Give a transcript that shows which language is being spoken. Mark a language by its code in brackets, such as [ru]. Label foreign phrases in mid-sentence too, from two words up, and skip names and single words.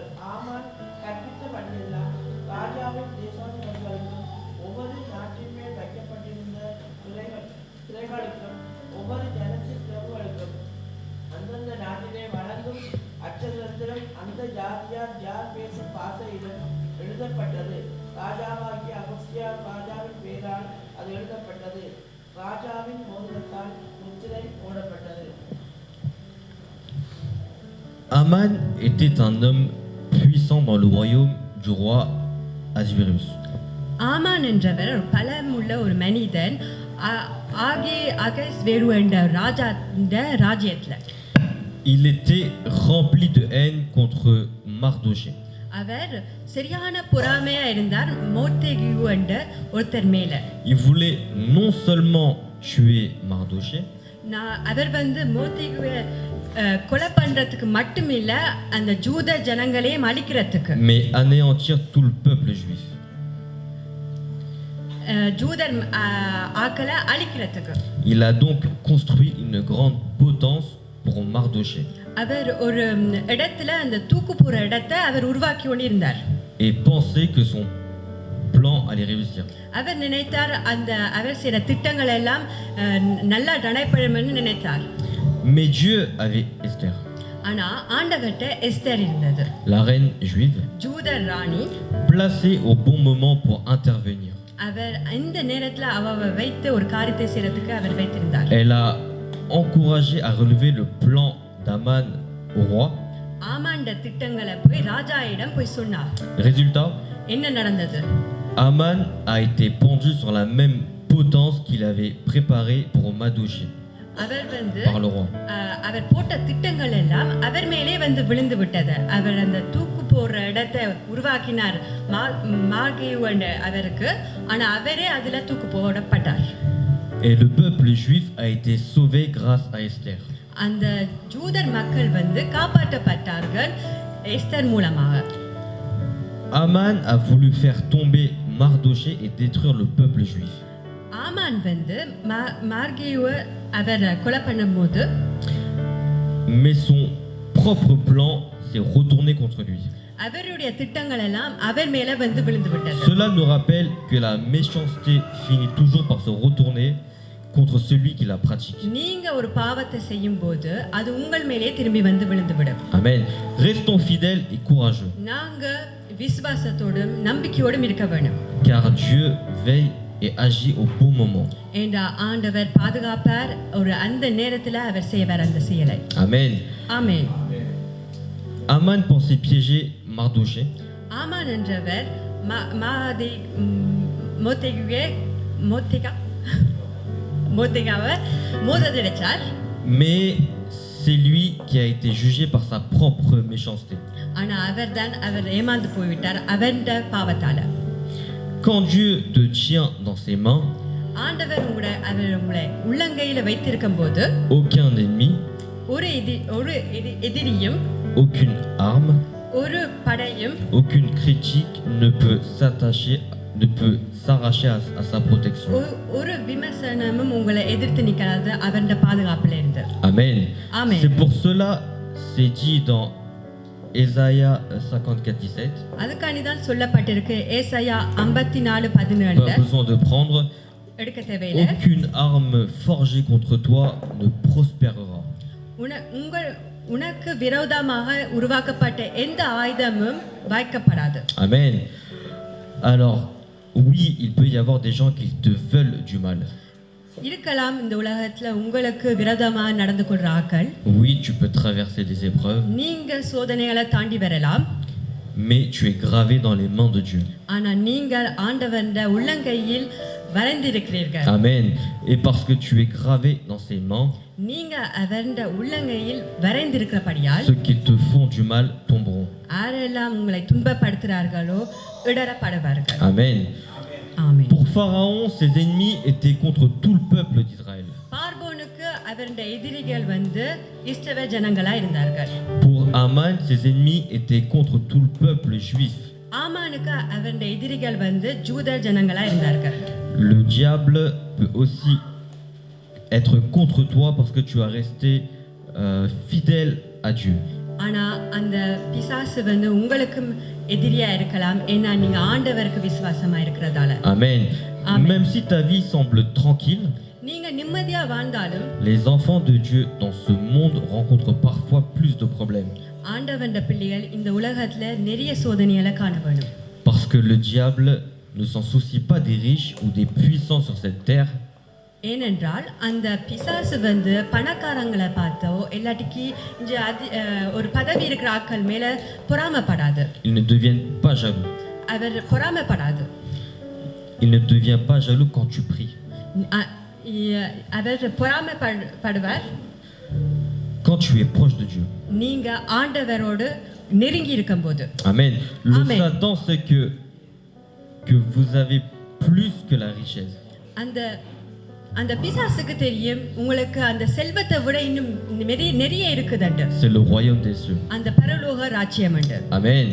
[ta] ஆமான் கற்பித்த படியெல்லாம் ராஜாவின் தேசாதிபதிகளுக்கும் ஒவ்வொரு நாட்டின் மேல் வைக்கப்பட்டிருந்த துறைகளுக்கும் ஒவ்வொரு ஜனத்தின் பிரபுகளுக்கும் அந்தந்த நாட்டிலே வழங்கும் அச்சதத்திலும் அந்த ஜாதியார் யார் பேசும் பாசையிலும் எழுதப்பட்டது. ராஜாவாகிய அகஸ்தியா ராஜாவின் பேரால் அது எழுதப்பட்டது. ராஜாவின் மோதிரத்தால் முத்திரை போடப்பட்டது. [fr] Aman était un homme puissant dans le royaume du roi Ahasuérus. [ta] ஆமான் என்றவர் ஒரு பலமுள்ள ஒரு மனிதன் அகஸ்வேரு என்ற ராஜ்யத்துல. [fr] Il était rempli de haine contre Mardoché. [ta] அவர் சரியான பொறாமையா இருந்தார் மோர்தேகு என்ற ஒருத்தர் மேல. [fr] Il voulait non seulement tuer Mardoché, [ta] அவர் மோர்தேகுவை கொலை பண்றதுக்கு மட்டுமில்ல அந்த ஜூத ஜனங்களையும் அழிக்கிறதுக்கு, [fr] mais anéantir tout le peuple juif. [ta] ஜூதர் ஆக்களை அழிக்கிறதுக்கு. [fr] Il a donc construit une grande potence pour Mardoché. [ta] அவர் ஒரு இடத்துல அந்த தூக்கு போற இடத்தை அவர் உருவாக்கி கொண்டிருந்தார். [fr] Et pensait que son plan allait réussir. [ta] அவர் நினைத்தார் அந்த அவர் செய்த திட்டங்கள் எல்லாம் நல்லா நடைபெறும்னு நினைத்தார். [fr] Mais Dieu avait Esther, [ta] ஆனா ஆண்டவர்ட்ட எஸ்தர் இருந்தது, [fr] la reine juive, [ta] ஜூத ராணி. [fr] placée au bon moment pour intervenir. [ta] அவர் இந்த நேரத்துல அவ வைத்த ஒரு காரியத்தை செய்யறதுக்கு அவர் வைத்திருந்தார். [fr] Elle a encouragé à relever le plan d'Aman au roi. [ta] ஆமாண்ட திட்டங்களை போய் ராஜாயிடம் போய் சொன்னார். [fr] Résultat, [ta] என்ன நடந்தது? [fr] Aman a été pendu sur la même potence qu'il avait préparée pour Mardoché [ta] அவர் [fr] par le roi. [ta] அவர் போட்ட திட்டங்கள் எல்லாம் அவர் மேலே விழுந்து விட்டது. அவர் அந்த தூக்கு போற இடத்தை உருவாக்கினார் மார்கேயுவண்ட அவருக்கு, ஆனா அவரே அதுல தூக்கு போடப்பட்டார். [fr] Et le peuple juif a été sauvé grâce à Esther. [ta] அந்த ஜூதர் மக்கள் காப்பாற்றப்பட்டார்கள் எஸ்தர் மூலமாக. [fr] Aman a voulu faire tomber Mardoché et détruire le peuple juif. [ta] ஆமான் மார்கேயுவை அவர் கொலை பண்ணும்போது [fr] Mais son propre plan s'est retourné contre lui. [ta] அவருடைய திட்டங்கள் எல்லாம் அவர் மேல விழுந்து விட்டது. [fr] Cela nous rappelle que la méchanceté finit toujours par se retourner contre celui qui la pratique. [ta] நீங்க ஒரு பாவத்தை செய்யும்போது அது உங்கள் மேலே திரும்பி விழுந்து விடும். [fr] Amen. Restons fidèles et courageux. [ta] நாங்க விசுவாசத்தோடும் நம்பிக்கையோடும் இருக்க வேண்டும். [fr] Car Dieu veille et agit au bon moment. [ta] ஏண்டா ஆண்டவர் பாதுகாப்பார், ஒரு அந்த நேரத்துல அவர் செய்வார் அந்த செயலை. Amen. ஆமென். [fr] Aman pensait piéger Mardoché. [ta] ஆமான் என்றவர் மோர்தேகாவை மோதடிச்சார். [fr] Mais c'est lui qui a été jugé par sa propre méchanceté. [ta] ஆனா அவர் ஏமாந்து போய்விட்டார் அவருடைய பாவத்தால. [fr] Quand Dieu te tient dans ses mains, [ta] ஆண்டவர் உங்களை உள்ளங்கையில வைத்திருக்கும் போது [fr] aucun ennemi, [ta] ஒரு எதிரியும், [fr] aucune arme, [ta] ஒரு படையும், [fr] aucune critique ne peut s'arracher à sa protection. [ta] ஒரு விமர்சனமும் உங்களை எதிர்த்து நிற்காது அவருடைய பாதுகாப்புல இருந்து. [fr] Amen. Amen. C'est pour cela c'est dit dans Ésaïe 54:17. [ta] அதுக்காண்டி தான் சொல்லப்பட்டிருக்கு ஏசாயா 54:17. [fr] Pas besoin de prendre. [ta] எடுக்க தேவையில்லை. [fr] Aucune arme forgée contre toi ne prospérera. [ta] உனக்கு விரோதமாக உருவாக்கப்பட்ட எந்த ஆயுதமும் வாய்க்கப்படாது. [fr] Amen. Alors, oui, il peut y avoir des gens qui te veulent du mal. [ta] இருக்கலாம் இந்த உலகத்துல உங்களுக்கு விரோதமா நடந்து கொள்ற ஆக்கள். [fr] Oui, tu peux traverser des épreuves, [ta] நீங்க சோதனைகளை தாண்டி வரலாம். [fr] mais tu es gravé dans les mains de Dieu. [ta] ஆனா நீங்கள் ஆண்டவருடைய உள்ளங்கையில் வரைந்திருக்கிறீர்கள். [fr] Amen. Et parce que tu es gravé dans ses mains, [ta] நீங்க அவருடைய உள்ளங்கையில் வரைந்திருக்கிறபடியால் [fr] ceux qui te font du mal tomberont. [ta] யாரெல்லாம் உங்களை துன்பப்படுத்துகிறார்களோ இடரப்படுவார்கள். Amen. ஆமென். [fr] Pour Pharaon, ses ennemis étaient contre tout le peuple d'Israël. [ta] பார்வோனுக்கு அவருடைய எதிரிகள் இஸ்ரவேல ஜனங்களா இருந்தார்கள். [fr] Pour Haman, ses ennemis étaient contre tout le peuple juif. [ta] ஆமானுக்கு அவருடைய எதிரிகள் ஜூத ஜனங்களா இருந்தார்கள். [fr] Le diable peut aussi être contre toi parce que tu as resté fidèle à Dieu. [ta] ஆனா அந்த பிசாசு உங்களுக்கு எதிரியா இருக்கலாம் ஏன்னா நீங்க ஆண்டவருக்கு விசுவாசமா இருக்கிறதால. [fr] Amen. Amen. Même si ta vie semble tranquille, [ta] நீங்க நிம்மதியா வாழ்ந்தாலும் [fr] les enfants de Dieu dans ce monde rencontrent parfois plus de problèmes. [ta] ஆண்டவருடைய பிள்ளைகள் இந்த உலகத்துல நிறைய சோதனைகளை காண வேணும். [fr] Parce que le diable ne s'en soucie pas des riches ou des puissants sur cette terre. [ta] ஏனென்றால் அந்த பிசாசு பணக்காரங்களை பார்த்தோ இல்லாட்டிக்கு ஒரு பதவி இருக்கிற ஆட்கள் மேல பொறாமைப்படாது. [fr] Il ne devient pas jaloux. [ta] அவர் பொறாமைப்படாது. [fr] Il ne devient pas jaloux quand tu pries. [ta] அவர் பொறாமைப்படுவார் [fr] quand tu es proche de Dieu. [ta] நீங்க ஆண்டவரோடு நெருங்கி இருக்கும்போது. [fr] Amen. Le Amen. Satan sait que vous avez plus que la richesse. [ta] அந்த பிசாசுக்கு தெரியும் உங்களுக்கு அந்த செல்வத்தை விட இன்னும் நிறைய இருக்குதுண்டு. [fr] C'est le royaume des cieux. [ta] அந்த பரலோக ராஜ்யம் உண்டு. Amen.